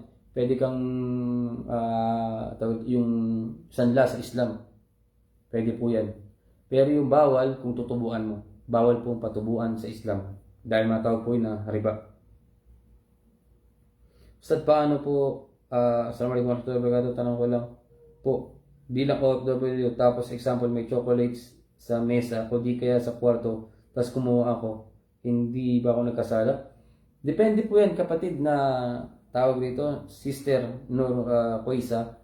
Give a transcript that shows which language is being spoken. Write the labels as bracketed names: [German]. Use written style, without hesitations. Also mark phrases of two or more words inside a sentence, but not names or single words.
[Filipino] Pwede kang yung sanla sa Islam, pwede po yan. Pero yung bawal, kung tutubuan mo, bawal po patubuan sa Islam dahil matawag po yun na riba. Ustad, paano po, [Arabic] السلام عليكم ورحمة الله وبركاته, [Filipino] tanong ko lang po, bilang OFW, tapos example may chocolates sa mesa o di kaya sa kwarto, tapos kumuha ako, hindi ba ako nagkasala? Depende po yan kapatid, na tawag dito, Sister Nur Koisa.